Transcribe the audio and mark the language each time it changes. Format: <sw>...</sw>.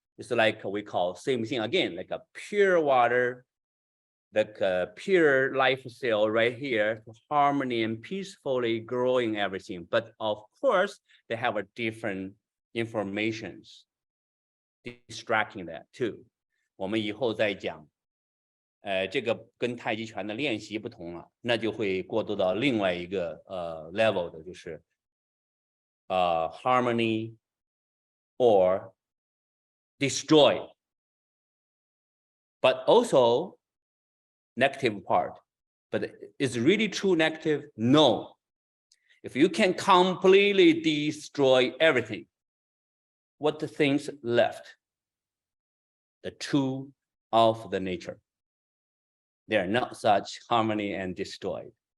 <en>It's like we call same thing again, like a pure water, like a pure life cell right here, harmony and peacefully growing everything. But of course, they have a different informations distracting that too.</en> <zh>我们以后再讲，这个跟太极拳的练习不同了，那就会过渡到另外一个level 的，就是</zh> <en>harmony or destroy, but also negative part. But is really true negative? No. If you can completely destroy everything, what the things left? The true of the nature. They are not such harmony and destroyed.</en>